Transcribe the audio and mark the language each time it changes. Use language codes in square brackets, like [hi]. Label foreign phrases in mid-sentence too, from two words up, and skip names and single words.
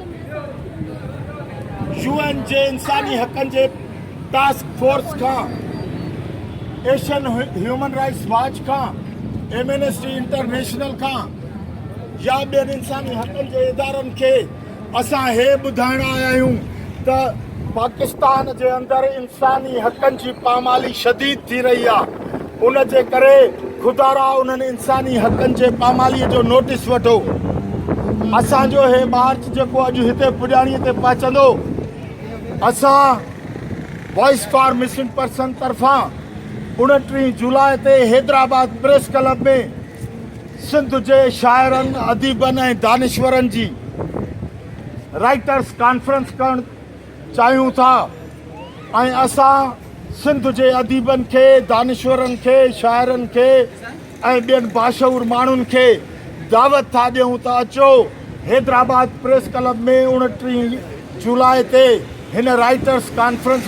[sd] UN जे इंसानी हक़नि जे [en] task force [sd] खां, एशियन ह्यूमन राइट्स वॉच खां, एमनेस्टी इंटरनेशनल खां या ॿियनि इंसानी हक़नि जे इदारनि खे असां हे ॿुधाइण आया आहियूं त पाकिस्तान जे अंदरि इंसानी हक़नि जी पामाली शदीद थी रही आहे। उन जे करे खुदारा उन्हनि इंसानी हक़नि जे पामालीअ जो नोटिस वठो। असांजो हे मार्च जेको अॼु हिते पुॼाणीअ ते पहुचंदो, असां वॉइस फॉर मिसिंग पर्सन तरफ़ां 29 जुलाई ते हैदराबाद प्रेस क्लब में सिंध जे शाइरनि, अदीबनि ऐं दानिश्वरनि जी [en] writers conference [sd] करणु चाहियूं था। ऐं असां सिंध जे अदीबनि खे, दानिश्वरनि खे, शाइरनि खे ऐं ॿियनि बाशऊर माण्हुनि खे दावत था ॾियूं त अचो हैदराबाद प्रेस क्लब में 29 जुलाई ते हिन [en] writers conference